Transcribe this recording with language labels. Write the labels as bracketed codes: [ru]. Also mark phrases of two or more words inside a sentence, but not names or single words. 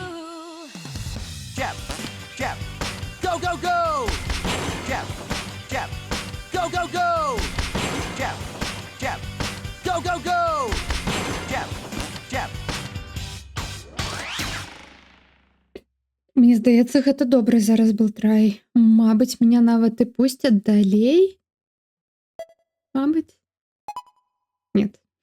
[en] Jab, jab. Go, go, go! Jab, jab. Go, go, go! Jab, jab. Go, go, go! Jab, jab. [uk] Мені здається, [be] гэта добры зараз был трай. Мабыць, меня нават і пусцяць далей. Мабыць. Нет.